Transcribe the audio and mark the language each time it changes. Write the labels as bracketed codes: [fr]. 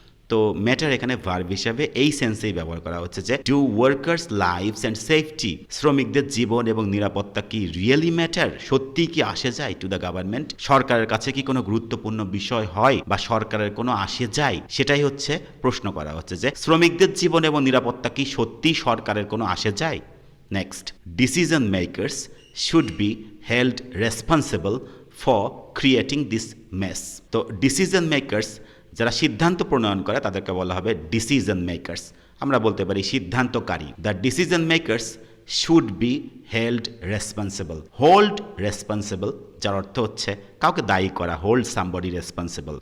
[bn] তো ম্যাটার এখানে ভার্ব হিসেবে এই সেন্সেই ব্যবহার করা হচ্ছে যে [en] do workers lives and safety, [bn] শ্রমিকদের জীবন এবং নিরাপত্তা কি রিয়েলি ম্যাটার, সত্যিই কি আসে যায় [en] To the government? [bn] সরকারের কাছে কি কোনো গুরুত্বপূর্ণ বিষয় হয় বা সরকারের কোনো আসে যায়, সেটাই হচ্ছে প্রশ্ন করা হচ্ছে যে শ্রমিকদের জীবন এবং নিরাপত্তা কি সত্যিই সরকারের কোনো আসে যায়। [en] Next, decision makers should be held responsible for creating this mess. [bn] তো ডিসিশন মেকার্স, যারা সিদ্ধান্ত প্রণয়ন করে তাদেরকে বলা হবে ডিসিশন মেকার্স। আমরা বলতে পারি সিদ্ধান্তকারী। [en] The decision makers should be held responsible. [bn] Hold responsible, যার অর্থ হচ্ছে কাউকে দায়ী করা, [en] Hold somebody responsible.